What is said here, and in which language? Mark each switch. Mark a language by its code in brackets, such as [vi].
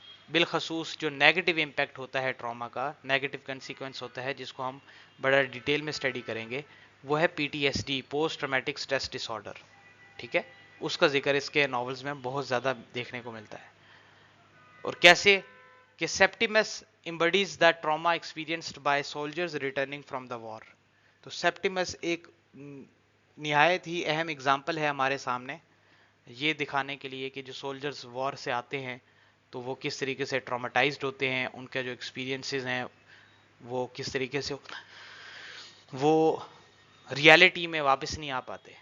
[ur] بالخصوص جو negative impact ہوتا ہے ٹراما کا, نیگیٹو کنسیکوینس ہوتا ہے جس کو ہم بڑا ڈیٹیل میں اسٹڈی کریں گے, وہ ہے PTSD, post traumatic stress dis order. ٹھیک ہے, اس کا ذکر اس کے ناولز میں بہت زیادہ دیکھنے کو ملتا ہے. اور کیسے کہ [en] Septimus embodies the trauma experienced by soldiers returning from the war. [ur] تو سیپٹیمس ایک نہایت ہی اہم اگزامپل ہے ہمارے سامنے, یہ دکھانے کے لیے کہ جو سولجرز وار سے آتے ہیں تو وہ کس طریقے سے ٹرامیٹائزڈ ہوتے ہیں, ان کے جو ایکسپیرینسز ہیں وہ کس طریقے سے وہ ریالٹی میں واپس نہیں آ پاتے.